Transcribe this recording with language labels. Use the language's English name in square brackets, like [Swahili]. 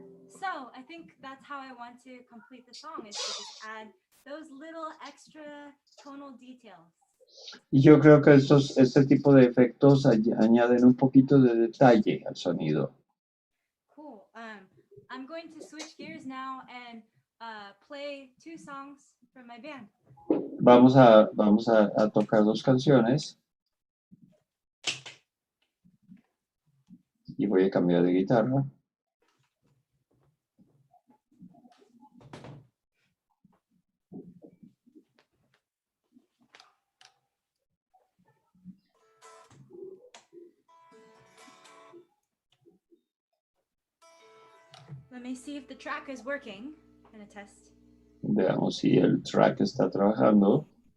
[English] So I think that's how I want to complete the song, is to just add those little extra tonal details. [Spanish] Y yo creo que este tipo de efectos añaden un poquito de detalle al sonido. [English] Cool. I'm going to switch gears now and play 2 songs from my band. [Spanish] Vamos a tocar 2 canciones. Y voy a cambiar de guitarra. [English] Let me see if the track is working. I'm gonna test. [Spanish] Veamos si el track está trabajando.